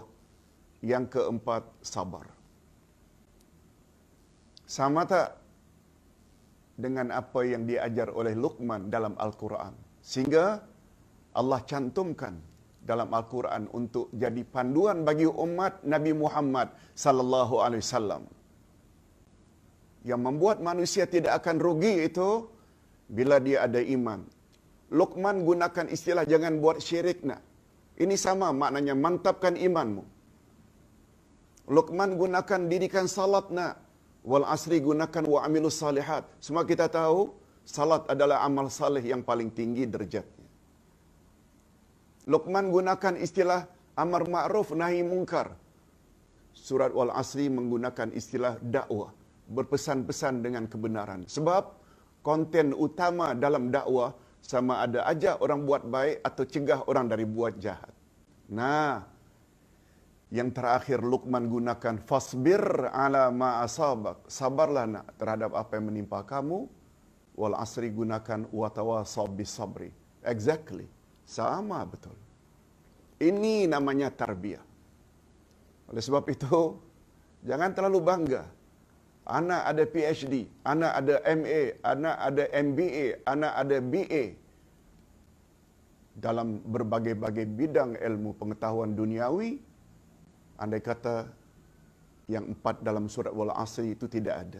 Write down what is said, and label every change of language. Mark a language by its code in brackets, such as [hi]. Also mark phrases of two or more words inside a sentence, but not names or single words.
[ms] Yang keempat, sabar. Sama tak dengan apa yang diajar oleh Luqman dalam Al-Quran? Sehingga Allah cantumkan dalam Al-Quran untuk jadi panduan bagi umat Nabi Muhammad [ar] صلى الله عليه وسلم. [ms] Yang membuat manusia tidak akan rugi itu bila dia ada iman. Luqman gunakan istilah jangan buat syirik nak. Ini sama maknanya mantapkan imanmu. Luqman gunakan dirikan salat nak. Wal asri gunakan [ar] وعملوا الصالحات. [ms] Semua kita tahu salat adalah amal saleh yang paling tinggi derajatnya. Luqman gunakan istilah [ar] أمر معروف نهي منكر. [ms] Surat Wal Asri menggunakan istilah dakwah, berpesan-pesan dengan kebenaran. Sebab konten utama dalam dakwah sama ada ajak orang buat baik atau cegah orang dari buat jahat. Nah, yang terakhir Luqman gunakan [ar] فاصبر على ما أصابك. [ms] Sabarlah nak terhadap apa yang menimpa kamu. Wal asri gunakan [ar] وتواصوا بالصبر. [en] Exactly. [ms] Sama betul. Ini namanya tarbiyah. Oleh sebab itu, jangan terlalu bangga. Anak ada PhD, anak ada MA, anak ada MBA, anak ada BA. Dalam berbagai-bagai bidang ilmu pengetahuan duniawi, andai kata yang 4 dalam surat Wal Asri itu tidak ada.